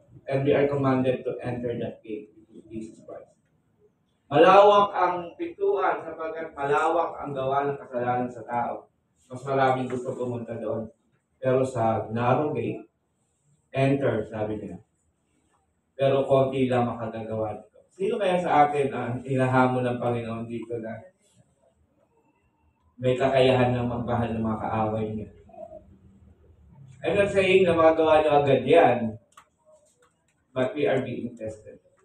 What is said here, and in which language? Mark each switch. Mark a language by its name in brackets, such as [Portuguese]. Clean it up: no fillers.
[English] And we are commanded to enter that gate with Jesus Christ. [Filipino] Malawak ang pintuan sapagkat malawak ang gawa ng kasalanan sa tao. Mas maraming gusto pumunta doon. Pero sa narrow gate, enter, sabi niya. Pero konti lang makagagawa dito. Sino kaya sa atin ang hinahamon ng Panginoon dito na may kakayahan ng magmahal ng mga kaaway niya? [English] I'm not saying na magawa niyo agad yan, but we are being tested.